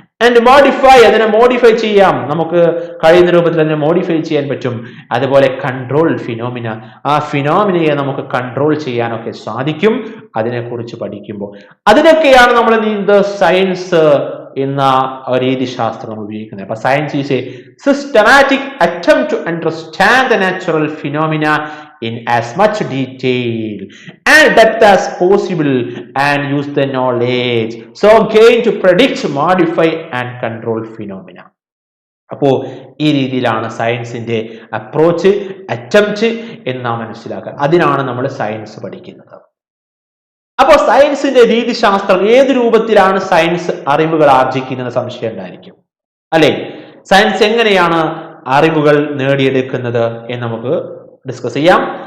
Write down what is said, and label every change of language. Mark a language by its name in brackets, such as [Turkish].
[English] and modify, [Malayalam] അതിനെ modify ചെയ്യാം, നമുക്ക് കഴിയുന്ന രൂപത്തിൽ അതിനെ മോഡിഫൈ ചെയ്യാൻ പറ്റും. അതുപോലെ കൺട്രോൾ ഫിനോമിന, ആ ഫിനോമിനയെ നമുക്ക് കൺട്രോൾ ചെയ്യാനൊക്കെ സാധിക്കും അതിനെക്കുറിച്ച് പഠിക്കുമ്പോൾ. അതിനൊക്കെയാണ് നമ്മൾ സയൻസ് എന്ന രീതിശാസ്ത്രം നമ്മൾ ഉപയോഗിക്കുന്നത്. [English] അപ്പൊ science is a systematic attempt to understand the natural phenomena in as much detail and depth as possible and use the knowledge so gain to predict, modify and control phenomena. [Malayalam] അപ്പോ ഈ രീതിയിലാണ് സയൻസിന്റെ approach, attempt എന്ന് മനസ്സിലാക്കാൻ. അതിനാണ് നമ്മൾ science പഠിക്കുന്നത്. അപ്പോ സയൻസിന്റെ രീതിശാസ്ത്രം, ഏത് രൂപത്തിലാണ് സയൻസ് അറിവുകൾ ആർജിക്കുന്നത് സംശയം ഉണ്ടായിരിക്കും അല്ലെ? സയൻസ് എങ്ങനെയാണ് അറിവുകൾ നേടിയെടുക്കുന്നത് എന്ന് നമുക്ക് ഡിസ്കസ് ചെയ്യാം.